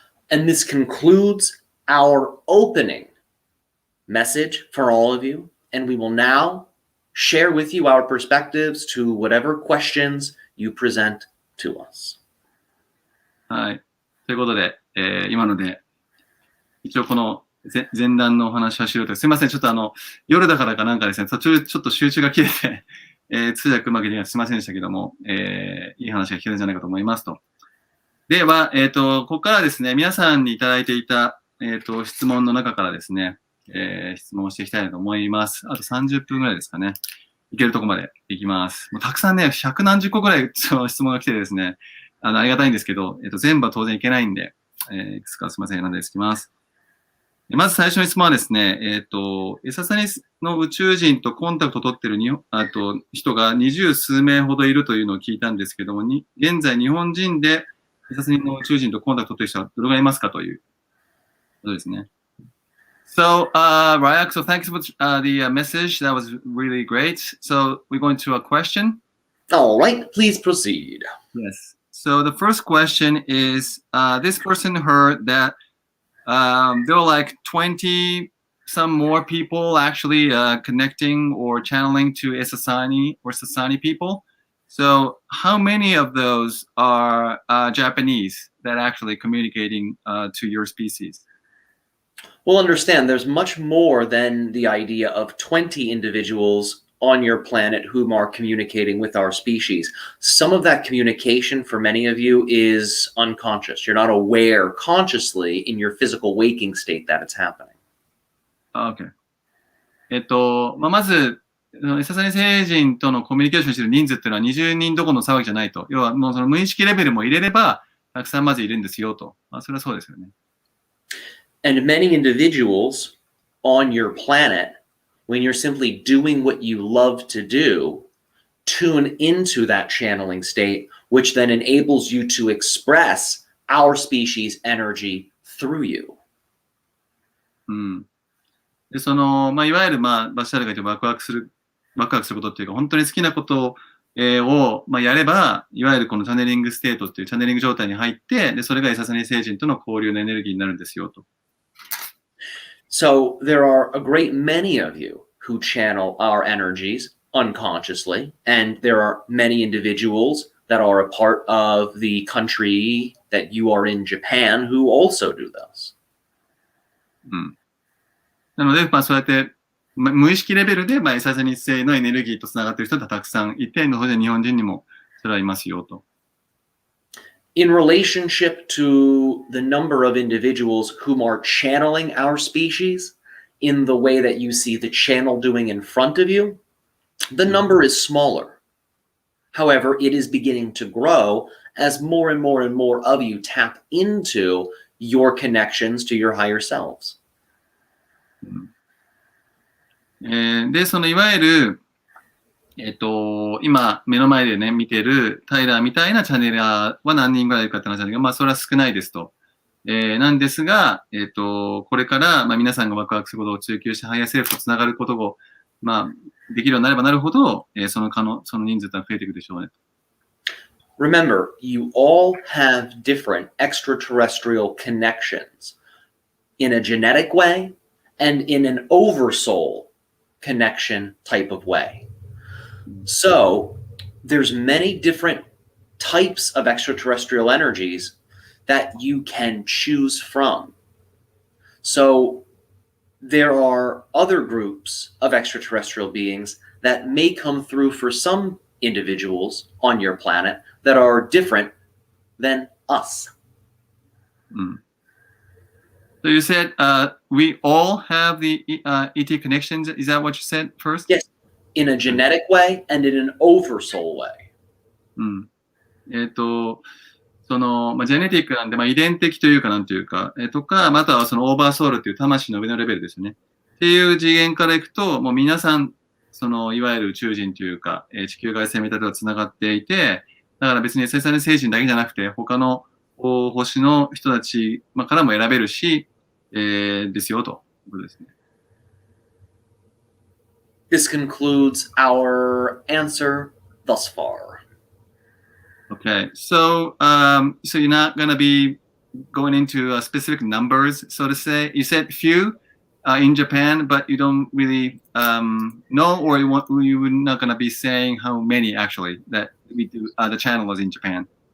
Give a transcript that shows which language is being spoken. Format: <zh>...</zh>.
<en>And this concludes our opening message for all of you, and we will now share with you our perspectives to whatever questions you present to us.</en> <ja>はい。ということで、今ので、一応この前段のお話はしようと。すいません。ちょっと夜だからかなんかですね、途中ちょっと集中が切れて、通訳うまくできなくてすいませんでしたけども、いい話が聞けるんじゃないかと思いますと。では、ここからですね、皆さんにいただいていた、質問の中からですね、質問をしていきたいと思います。あと30分ぐらいですかね。いけるとこまでいきます。もうたくさんね、100何十個ぐらいその質問が来てですね、ありがたいんですけど、全部は当然いけないんで、いくつかすいません、選んでいきます。まず最初の質問はですね、エササニの宇宙人とコンタクトを取っている人が20数名ほどいるというのを聞いたんですけども、現在日本人でエササニの宇宙人とコンタクトを取っている人はどれぐらいいますかということですね。</ja> <en>So, Ryok, so thanks for the message. That was really great. So, we're going to a question. All right, please proceed. Yes. So, the first question is, this person heard that there were like 20 some more people actually connecting or channeling to Esasani or Sasani people. So, how many of those are Japanese that actually communicating to your species? Well, understand there's much more than the idea of 20 individuals on your planet whom are communicating with our species. Some of that communication for many of you is unconscious. You're not aware consciously in your physical waking state that it's happening. OK。</en> <ja>まず、エササニ星人とのコミュニケーションしている人数っていうのは20人どころの騒ぎじゃないと。要はもうその無意識レベルも入れれば、たくさんまずいるんですよと。それはそうですよね。</ja> <en>And many individuals on your planet, when you're simply doing what you love to do, tune into that channeling state, which then enables you to express our species energy through you.</en> <ja>うん。で、いわゆる、バシャールが言ってワクワクすることっていうか、本当に好きなことを、やれば、いわゆるこのチャネリングステートっていうチャネリング状態に入って、で、それがエササニ星人との交流のエネルギーになるんですよと。</ja> <en>So there are a great many of you who channel our energies unconsciously, and there are many individuals that are a part of the country that you are in, Japan, who also do this.</en> <ja>うん。なので、そうやって、無意識レベルで、エササニ星のエネルギーとつながっている人がたくさんいて、日本人にもそれはいますよと。</ja> <en>In relationship to the number of individuals whom are channeling our species in the way that you see the channel doing in front of you, the number is smaller. However, it is beginning to grow as more and more and more of you tap into your connections to your higher selves.</en> <ja>で、いわゆる、今、目の前でね、見てるタイラーみたいなチャネラーは何人ぐらいいるかって話なんだけど、それは少ないですと。なんですが、これから、皆さんがワクワクすることを追求して、ハイヤーセルフとつながることを、できるようになればなるほど、その人数ってのは増えていくでしょうね。</ja> <en>Remember, you all have different extraterrestrial connections in a genetic way and in an oversoul connection type of way. So there's many different types of extraterrestrial energies that you can choose from. So there are other groups of extraterrestrial beings that may come through for some individuals on your planet that are different than us. So you said we all have the ET connections. Is that what you said first? Yes, in a genetic way and in an oversoul way.</en> <ja>ジェネティックなんで、遺伝的というか、なんというか、とか、またはオーバーソウルっていう魂の上のレベルですね。っていう次元からいくと、もう皆さん、いわゆる宇宙人というか、地球外生命体とはつながっていて、だから別にエササニ星人だけじゃなくて、他の星の人たちからも選べるし、ですよということですね。</ja> <en>This concludes our answer thus far. Okay, so you're not going to be going into specific numbers, so to say. You said few in Japan, but you don't really know, or you're not going to be saying how many actually that we do the channel was in Japan.</en>